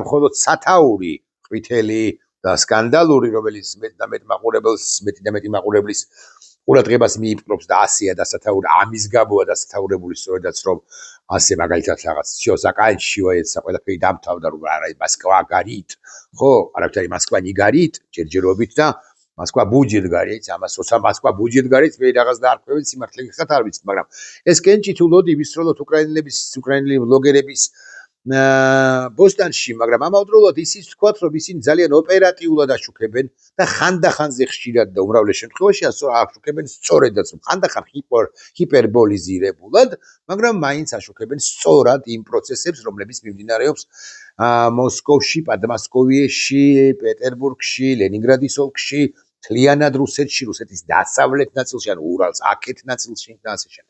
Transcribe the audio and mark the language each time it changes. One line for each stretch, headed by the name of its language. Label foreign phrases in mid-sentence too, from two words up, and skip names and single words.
Georgian: მხოლოდ სათაური, ყვითელი და სკანდალური, რომელიც მეტი და მეტი მაყურებლის ყურადღებას მიიპყრობს და ასეა დასათაური, ამის გამოა დასათაურებული სწორედაც რომ ასე მაგალითად რაღაც
Russian: всё заканчивается,
Georgian: ყველაფერი დამთავრდა, რომ არა
Russian: Москва горит,
Georgian: ხო, არაფერი
Russian: Москва не горит,
Georgian: ჯერჯერობით და
Russian: Москва будет гореть,
Georgian: ამას როცა
Russian: Москва будет гореть,
Georgian: მე რაღაც დაარქვევენ სიმართლე გიხსნათ არ ვიცით, მაგრამ ეს კენჭი თუ ლოდი ვისროლოთ უკრაინელი ბლოგერების ბოსტანში, მაგრამ ამავდროულად ისიც ვთქვათ, რომ ისინი ძალიან ოპერატიულად აშუქებენ და ხანდახანზე ხშირად და უმრავლეს შემთხვევაში აშუქებენ სწორედაც, რომ ხანდახან ჰიპერბოლიზირებულად, მაგრამ მაინც აშუქებენ სწორად იმ პროცესებს, რომლებიც მიმდინარეობს მოსკოვში, პადმასკოვიეში, პეტერბურგში, ლენინგრადის ოლქში, მთლიანად რუსეთში, რუსეთის დასავლეთ ნაწილში, ანუ ურალს აქეთ ნაწილში და ასე შემდეგ.